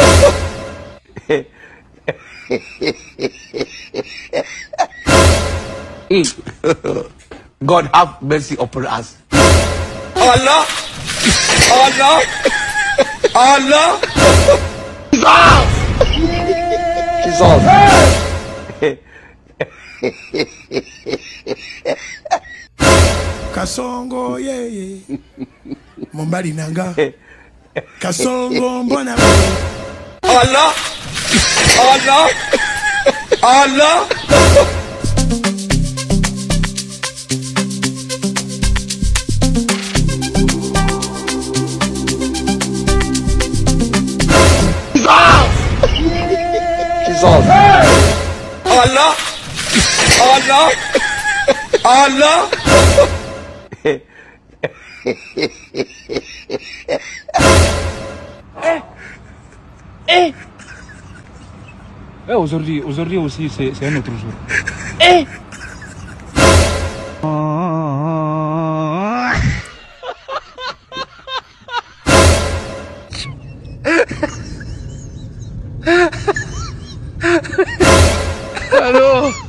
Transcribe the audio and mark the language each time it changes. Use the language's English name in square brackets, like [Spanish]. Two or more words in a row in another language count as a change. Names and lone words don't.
[English] God have mercy upon us. Allah. Allah. Allah. Jesus. [Lingala] Kasongo yeye Mombali nanga Kasongo mbona [English] Allah. Allah. Allah. Jesus. Allah. Allah. Allah. [French] Aujourd'hui aussi, c'est un autre jour. Allô?